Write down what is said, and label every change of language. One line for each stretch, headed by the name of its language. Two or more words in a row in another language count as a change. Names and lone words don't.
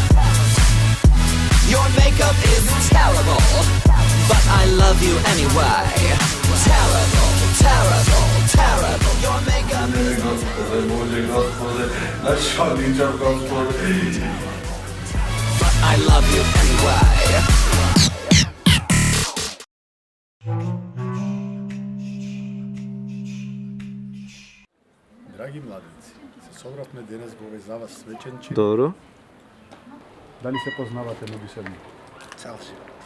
English: Your makeup is terrible. But I love you anyway. Terrible, terrible, terrible. Your makeup is but I love you anyway.
Macedonian: Драги младенци, се собравме денес во овој за вас свечен чин. Добро. Дали се познавате меѓусебно? Цел живот.